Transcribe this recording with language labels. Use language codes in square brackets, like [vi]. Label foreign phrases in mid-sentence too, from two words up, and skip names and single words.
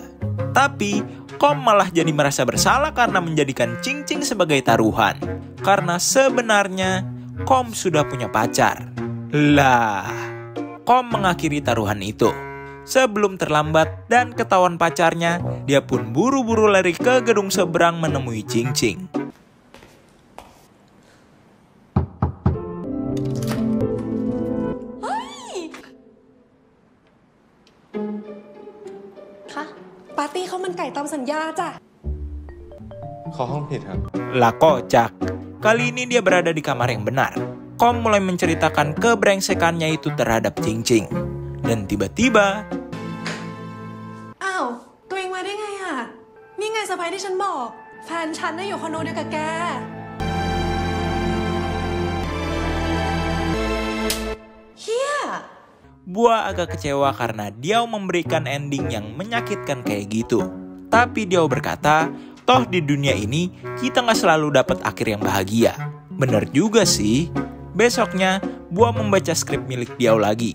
[id] Tapi, Kom malah jadi merasa bersalah karena menjadikan Cing Cing sebagai taruhan. Karena sebenarnya, Kom sudah punya pacar. Lah... Kom mengakhiri taruhan itu. Sebelum terlambat dan ketahuan pacarnya, dia pun buru-buru lari ke gedung seberang menemui Cing Cing. [th] คะปาร์ตี้ข้าวมันไก่ตามสัญญาจ้ะ ขอห้องผิดครับ [id] Lah kocak, kali ini dia berada di kamar yang benar. Kom mulai menceritakan kebrengsekannya itu terhadap Cing Cing. Dan tiba-tiba... [th] อ้าวตัวเองมาได้ไงอ่ะนี่ไงเซอร์ไพรส์ที่ฉันบอกแฟนฉันน่ะอยู่คอนโดเดียวกับแกเฮีย [id] Bua agak kecewa karena Diao memberikan ending yang menyakitkan kayak gitu. Tapi Diao berkata, toh di dunia ini kita nggak selalu dapat akhir yang bahagia. Bener juga sih. Besoknya, Bua membaca skrip milik Diao lagi.